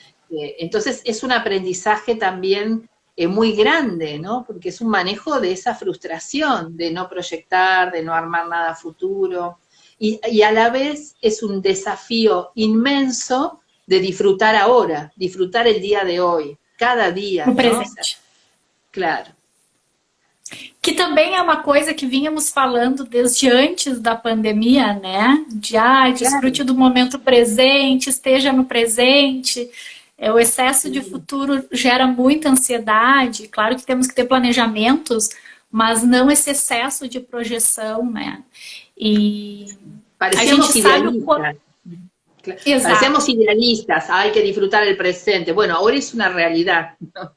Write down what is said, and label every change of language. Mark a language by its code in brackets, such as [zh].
[es] Entonces es un aprendizaje también muy grande, ¿no? Porque es un manejo de esa frustración, de no proyectar, de no armar nada futuro. Y a la vez es un desafío inmenso de disfrutar ahora, disfrutar el día de hoy, cada día, no ¿no? presente. O sea, claro. [pt] Que também é uma coisa que vínhamos falando desde antes da pandemia, né? Desfrute do momento presente, esteja no presente. O excesso de futuro gera muita ansiedade. Claro que temos que ter planejamentos, mas não esse excesso de projeção, né? E parecemos idealistas. [es] Parecemos idealistas, hay que disfrutar el presente. Bueno, ahora es una realidad, ¿no?